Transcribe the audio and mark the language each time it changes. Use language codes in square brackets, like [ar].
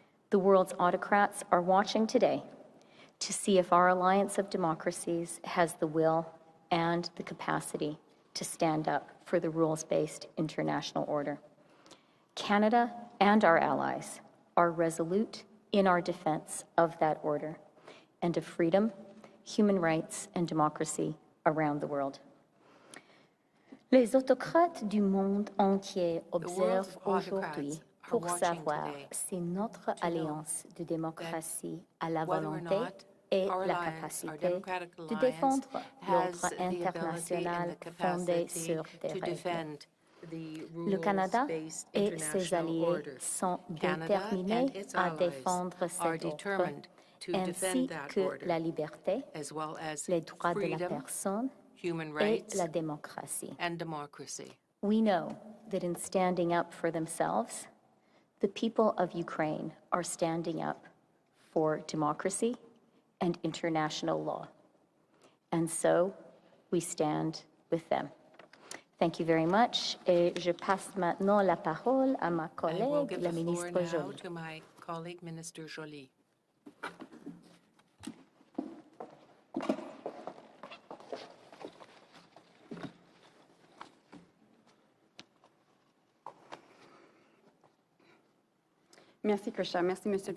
[en] The world's autocrats are watching today to see if our alliance of democracies has the will and the capacity to stand up for the rules-based international order. Canada and our allies are resolute in our defense of that order and of freedom, human rights, and democracy around the world. [fr] Les autocrates du monde entier observent aujourd'hui pour savoir si notre alliance de démocratie a la volonté et la capacité de défendre l'ordre international fondé sur des règles. Le Canada et ses alliés sont déterminés à défendre cet ordre, ainsi que la liberté, les droits de la personne et la démocratie. [en] We know that in standing up for themselves, the people of Ukraine are standing up for democracy and international law. And so we stand with them. Thank you very much. [fr] Et je passe maintenant la parole à ma collègue, la ministre Joly. [en] To my colleague, Minister Joly. [fr] Merci, Krisha. Merci, [en] Mr. Prime